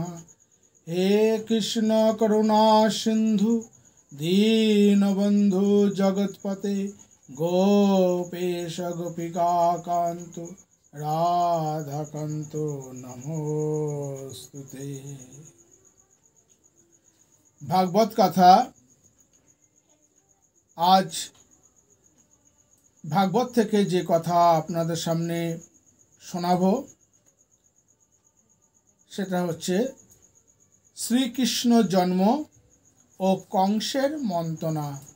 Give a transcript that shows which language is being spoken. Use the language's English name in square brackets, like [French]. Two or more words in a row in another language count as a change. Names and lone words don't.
[Sanskrit] हे कृष्ण करुणा सिंधु दीनबंधु जगतपते गोपेश गोपिका कांतो राधा कांतो नमोस्तुते। [Bangla] ভাগবত কথা আজ ভাগবত থেকে যে কথা আপনাদের সামনে শোনাবো সেটা হচ্ছে শ্রীকৃষ্ণ জন্ম ও কংসের মন্ত্রণা।